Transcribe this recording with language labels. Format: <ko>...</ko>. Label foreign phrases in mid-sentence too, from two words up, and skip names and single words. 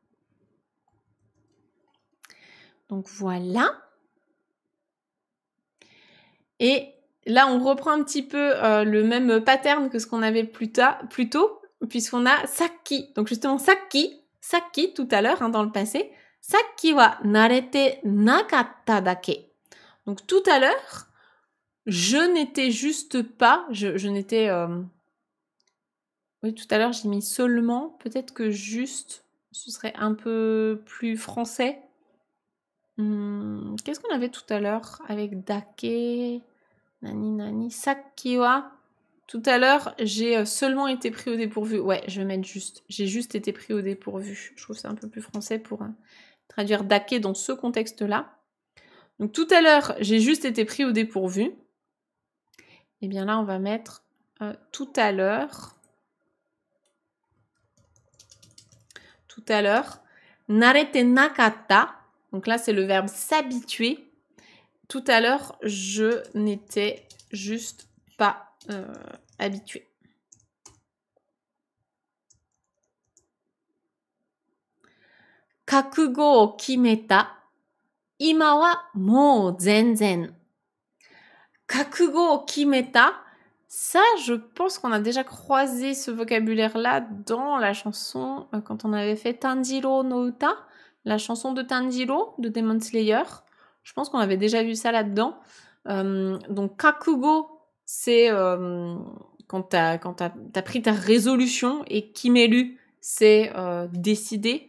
<fr>Donc voilà. Et là, on reprend un petit peu le même pattern que ce qu'on avait plus tôt, puisqu'on a Sakki. Donc justement, Sakki tout à l'heure, hein, dans le passé.</fr> <ja>さっきは慣れてなかっただけ.</ja> <fr>Donc tout à l'heure, je n'étais juste pas, je n'étais... Oui, tout à l'heure, j'ai mis seulement. Peut-être que juste, ce serait un peu plus français. Qu'est-ce qu'on avait tout à l'heure avec dake?</fr> <ja>何、さっきは.</ja> <fr>Tout à l'heure, j'ai seulement été pris au dépourvu. Ouais, je vais mettre juste. J'ai juste été pris au dépourvu. Je trouve ça un peu plus français pour traduire dake dans ce contexte-là. Donc tout à l'heure, j'ai juste été pris au dépourvu. Et bien là, on va mettre tout à l'heure. Tout à l'heure.</fr> <ja>慣れてなかった.</ja> <fr>Donc là, c'est le verbe s'habituer. Tout à l'heure, je n'étais juste pas habituée.</fr> <ja>覚悟を決めた. 今はもう全然. 覚悟を決めた.</ja> <fr>Ça, je pense qu'on a déjà croisé ce vocabulaire-là dans la chanson, quand on avait fait Tanjiro no Uta, la chanson de Tanjiro, de Demon Slayer. Je pense qu'on avait déjà vu ça là-dedans. Donc, kakugo, c'est quand t'as pris ta résolution, et kimelu, c'est décider.</fr>